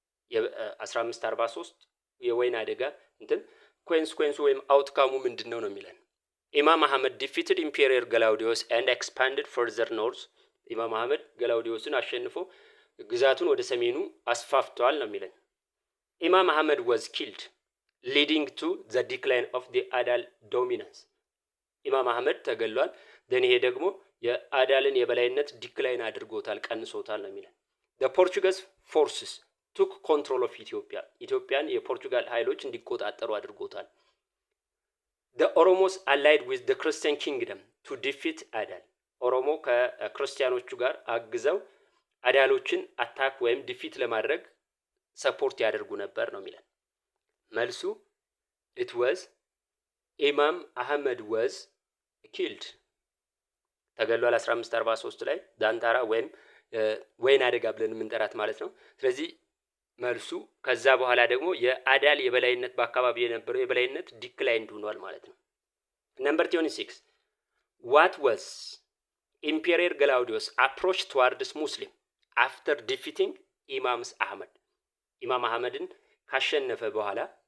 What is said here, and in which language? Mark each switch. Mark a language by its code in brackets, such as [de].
[am] የ1543 የወይና አደጋ እንትን ኮንሲኩዌንሱ ወይም አውትካሙ ምንድነው ነው የሚለን። ኢማም አህመድ [en] defeated ኢምፔሪየር ገላውዲዮስ and expanded further north [am] ኢማም አህመድ ገላውዲዮስን አሸንፎ ግዛቱን ወደ ሰሜኑ አስፋፍቷል ነው የሚለን። [en] Imam Ahmad was killed, leading to the decline of the Adal dominance. [am] ኢማም አህመድ ተገሏል። ደን ይሄ ደግሞ የአዳልን የበላይነት ዲክላይን አድርጎታል ቀንሶታል ነው የሚለን። [en] the Portuguese forces took control of Ethiopia. [am] ኢትዮጵያን የፖርቱጋል ኃይሎች እንዲቆጣጠሩ አድርጎታል። [en] the Oromos allied with the Christian kingdom to defeat Adal. [am] ኦሮሞ ከክርስቲያኖቹ ጋር አግዘው አዳሎችን አታክ ወይም ዲፊት ለማድረግ ሰፖርት ያደርጉ ነበር ነው የሚለን። መልሱ [en] it was [am] ኢማም አህመድ [en] was killed [am] ተገሏል 1543 ላይ ዳንታራ ወይም ወይና አደጋ ብለን የምንጠራት ማለት ነው። ስለዚህ መልሱ ከዛ በኋላ ደግሞ የአዳል የበላይነት በአካባቢ የነበረው የበላይነት ዲክላይን ሆኗል ማለት ነው። ነምበር 26 [en] what was Emperor Galaudius approach towards Muslim after defeating [am] ኢማም አህመድ? ኢማም አህመድን ካሸነፈ በኋላ